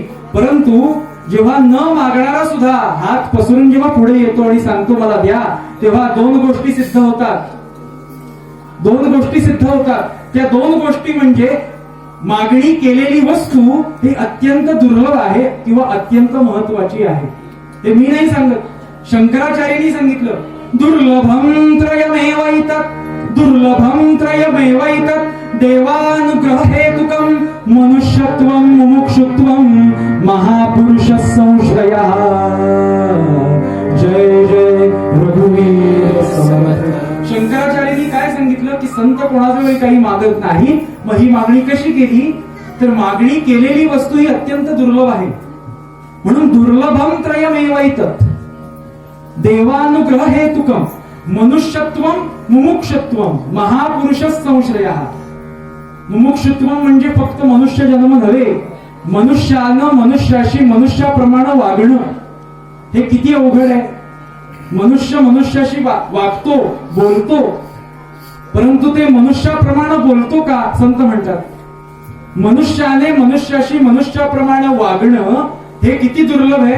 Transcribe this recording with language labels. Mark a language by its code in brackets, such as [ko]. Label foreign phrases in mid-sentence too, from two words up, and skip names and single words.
[mr] परंतु जेव्हा न मागणारा सुद्धा हात पसरून जेव्हा पुढे येतो आणि सांगतो मला द्या, तेव्हा दोन गोष्टी सिद्ध होतात. त्या दोन गोष्टी म्हणजे मागणी केलेली वस्तू ही अत्यंत दुर्लभ आहे किंवा अत्यंत महत्वाची आहे. हे मी नाही सांगत, शंकराचार्यांनी सांगितलं. [sa] दुर्लभं त्रयमेव इतत्, देवानुग्रह हेतुकं मनुष्यत्वं मुमुक्षुत्वं महापुरुष संश्रयः. [mr] जय जय रघुवीर समर्थ. शंकराचार्यांनी काय सांगितलं की संत कोणाजवळ काही मागत नाही. मग ही मागणी कशी केली तर मागणी केलेली वस्तू ही अत्यंत दुर्लभ आहे. [sa] म्हणून दुर्लभं त्रयमेव इतत्, देवानुग्रह हेतुकं मनुष्यत्वं मुमुक्षत्वं महापुरुष संश्रयः. [mr] मुमुक्षत्वं म्हणजे फक्त मनुष्य जन्म नव्हे, मनुष्यानं मनुष्याशी मनुष्याप्रमाणे वागणं हे किती अवघड आहे. मनुष्य मनुष्याशी वागतो, बोलतो, परंतु ते मनुष्याप्रमाणे बोलतो का? संत म्हणतात मनुष्याने मनुष्याशी मनुष्याप्रमाणे वागणं हे किती दुर्लभ आहे.